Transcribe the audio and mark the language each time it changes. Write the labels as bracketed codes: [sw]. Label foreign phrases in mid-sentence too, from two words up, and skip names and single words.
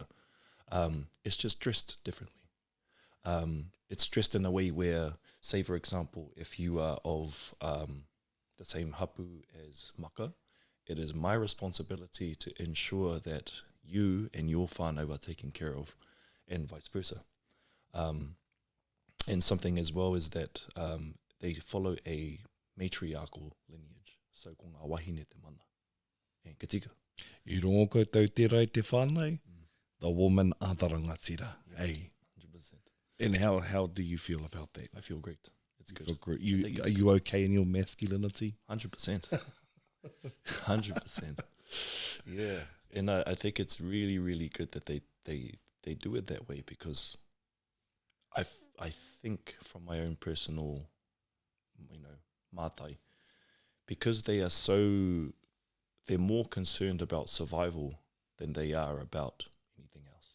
[en] It's just dressed differently. It's dressed in a way where, say for example, if you are of the same hapu as Maka, it is my responsibility to ensure that you and your whānau are taken care of, and vice versa. And something as well is that they follow a matriarchal lineage. [mi] So ko ngā wahine te mana. E ka tika. I rongo koutou te rai te whānau, [en] the woman are the rangatira. Yeah, Hey. 100%. And how do you feel about that? I feel great. It's good. Are you okay in your masculinity? 100%. 100%. Yeah. And I think it's really, really good that they do it that way, because I think from my own personal, mātai, because they're more concerned about survival than they are about anything else.